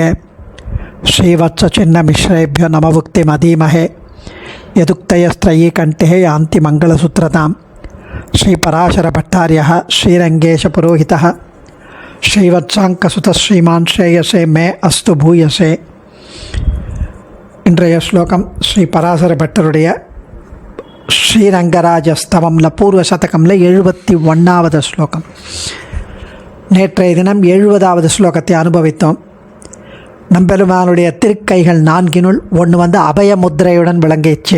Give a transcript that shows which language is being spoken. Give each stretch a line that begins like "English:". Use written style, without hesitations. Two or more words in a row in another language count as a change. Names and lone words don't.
Sanskrit: श्रीवत्सचिन्नमिश्रेभ्यो नमभुक्तिमधीमहे यदुक्तयस्त्रयी कण्ठे यान्ति मङ्गलसूत्रतां। श्रीपराशरभट्टार्यः श्रीरङ्गेशपुरोहितः श्रीवत्साङ्कसुतः श्रीमान् श्रेयसे मे अस्तु भूयसे।
Tamil: இன்றைய ஸ்லோகம் ஸ்ரீ பராசர பட்டருடைய ஸ்ரீரங்கராஜஸ்தவம்ல பூர்வ சதகம்ல 71வது ஸ்லோகம். நேற்றைய தினம் 70வது ஸ்லோகத்தை அனுபவித்தோம். நம்பெருமானுடைய திருக்கைகள் 4னுள் ஒன்று அபய முத்திரையுடன் விளங்கிச்சு.